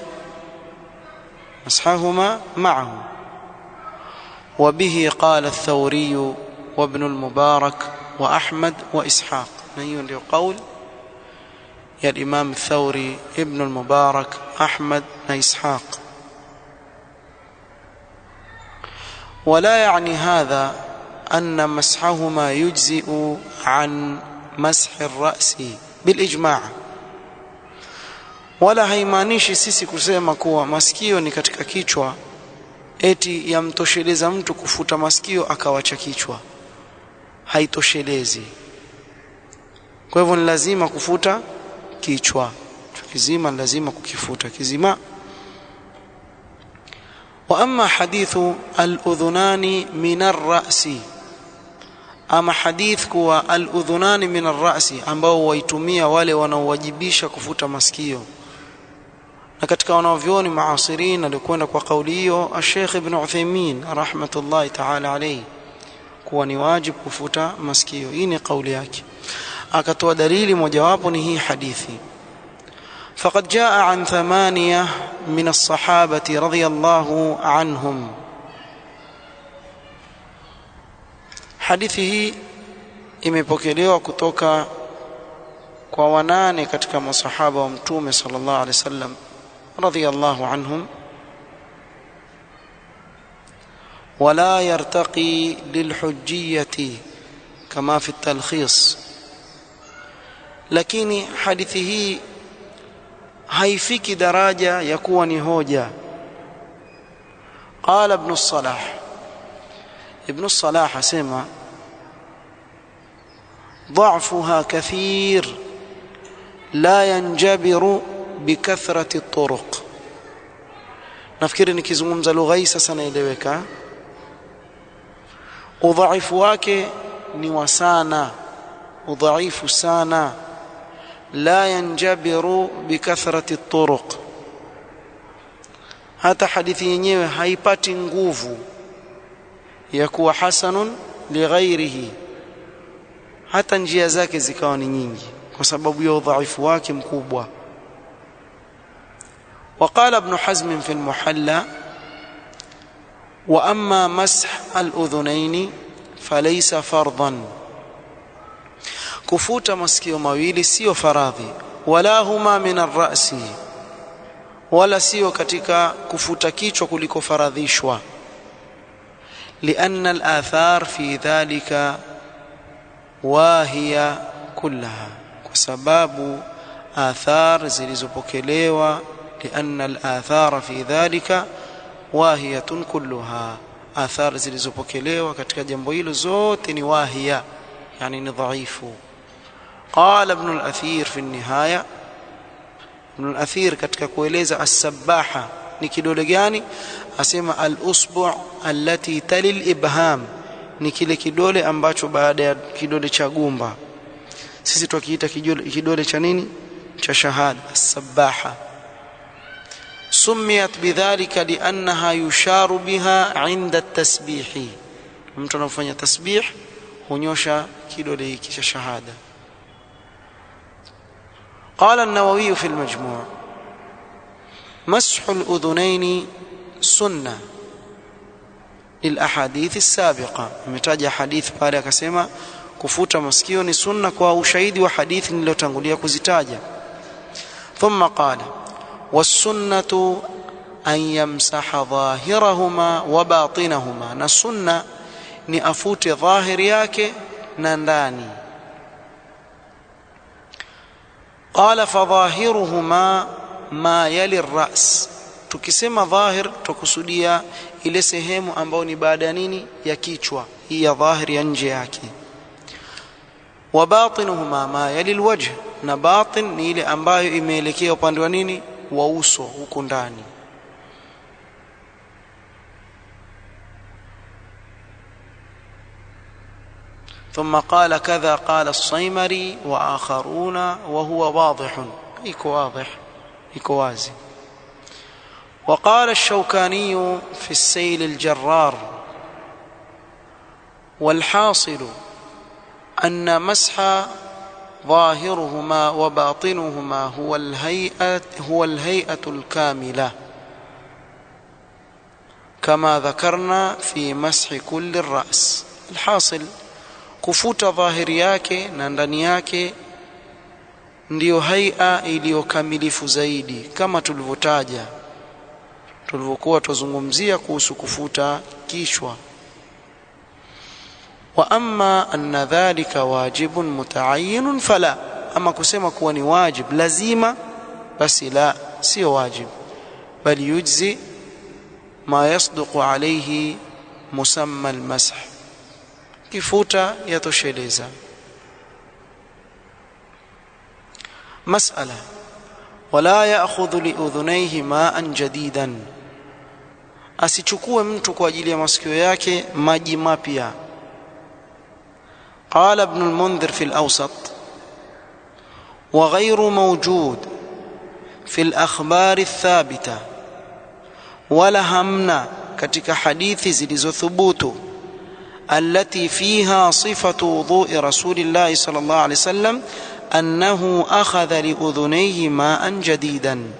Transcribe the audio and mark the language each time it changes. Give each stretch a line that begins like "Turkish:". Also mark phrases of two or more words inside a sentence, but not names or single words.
Arabic: مسحهما معه. وبه قال الثوري وابن المبارك وأحمد وإسحاق.
Swahili: na hiyo ndio kauli ya Imam Thawri, Ibn al-Mubarak, Ahmad na Ishaq.
Arabic: ولا يعني هذا أن مسحهما يجزئ عن مسح الرأس بالإجماع.
Swahili: wala haimaanishi sisi kusema kuwa masikio ni katika kichwa eti yamtosheleza mtu kufuta masikio akawacha kichwa. Haitoshelezi. Kwa hivyo ni lazima kufuta kichwa kizima, lazima kukifuta kizima.
Arabic: وأما حديث الأذنان من الرأس،
Swahili: ama hadith kuwa
Arabic: الأذنان من الرأس,
Swahili: ambao waitumia wale wanaowajibisha kufuta masikio. Na katika wanavyuoni maasirin alikwenda kwa kauli hiyo Sheikh Ibn Uthaymeen
Arabic: رحمة الله تعالى عليه,
Swahili: kuwa ni wajibu kufuta masikio. Hii ni kauli yake. Akatoa dalili mojawapo ni hii hadithi.
Arabic: فقد جاء عن 8 من الصحابة رضي الله عنهم.
Swahili: Hadithi hii imepokelewa kutoka kwa 8 katika masahaba wa Mtume
Arabic: صلى الله عليه وسلم رضي الله عنهم. ولا يرتقي للحجية كما في التلخيص،
Swahili: lakini hadithi hii haifiki daraja ya kuwa ni hoja.
Arabic: قال ابن الصلاح asema ضعفها كثير لا ينجبر بكثرة الطرق.
Swahili: nafikiri nikizungumza lugha hii sasa naeleweka. udhaifu wake ni wasana, udhaifu sana.
Arabic: لا ينجبر بكثرة الطرق,
Swahili: hata hadithi yenyewe haipati nguvu ya kuwa
Arabic: حسن لغيره,
Swahili: hata njia zake zikawa ni nyingi kwa sababu ya udhaifu wake mkubwa.
Arabic: وقال ابن حزم في المحلى: وأما مسح الأذنين فليس فرضا.
Swahili: kufuta masikio mawili sio faradhi,
Arabic: ولا هما من الرأس,
Swahili: wala sio katika kufuta kichwa kuliko faradhishwa.
Arabic: لأن الآثار في ذلك واهية كلها، وسباب آثار zilizopokelewa. لأن الآثار في ذلك واهية كلها، آثار
Swahili: zilizopokelewa katika jambo hilo zote ni wahia, yani ni dhaifu.
Arabic: قال ابن الأثير في النهاية، ابن الأثير
Swahili: katika kueleza as-sabaha ni kidole gani, asema
Arabic: الإصبع التي تلي الإبهام,
Swahili: ni kile kidole ambacho baada ya kidole cha gumba. Sisi tukiita kidole cha nini, cha shahada, as-sabaha.
Arabic: سميت بذلك لأنها يشار بها عند التسبيح.
Swahili: mtu anafanya tasbih hunyosha kidole hiki cha shahada.
Arabic: قال النووي في المجموع: مسح الأذنين سنة للأحاديث السابقة. متاجة حديث
Swahili: pale akasema kufuta masikio ni sunna kwa ushahidi wa hadithi niliyotangulia kuzitaja.
Arabic: ثم قال: والسنة أن يمسح ظاهرهما وباطنهما.
Swahili: na sunna ni afute dhahiri yake na ndani.
Arabic: قال: فظاهرهما ما يلي الرأس.
Swahili: tukisema dhahir tukusudia ile sehemu ambayo ni baada ya nini, ya kichwa, hii ya dhahiri ya nje yake.
Arabic: وباطنهما ما يلي الوجه.
Swahili: na batin ni ile ambayo imeelekea upande wa nini, wa uso, huko ndani.
Arabic: ثم قال: كذا قال الصيمري وآخرون وهو واضح.
Swahili: iko واضح، iko wazi.
Arabic: وقال الشوكاني في السيل الجرار: والحاصل أن مسح ظاهرهما وباطنهما هو الهيئة الكاملة، كما ذكرنا في مسح كل الرأس.
Swahili: الحاصل kufuta dhahiri yake na ndani yake ndiyo haia iliyokamilifu zaidi, kama tulivyokuwa tuzungumzia kuhusu kufuta kichwa.
Arabic: وأما أن ذلك واجب متعين فلا,
Swahili: ama kusema kuwa ni wajib lazima, basi la, sio wajib,
Arabic: بل يجزئ ما يصدق عليه مسمى المسح,
Swahili: kifuta yatosheleza.
Arabic: مسألة: ولا يأخذ لأذنيه ماء جديدا.
Swahili: asichukue mtu kwa ajili ya masikio yake maji mapya.
Arabic: قال ابن المنذر في الأوسط: وغير موجود في الأخبار الثابتة، ولا همنا
Swahili: katika hadithi zilizothubutu
Arabic: التي فيها صفة وضوء رسول الله صلى الله عليه وسلم أنه أخذ لأذنيه ماء جديدا.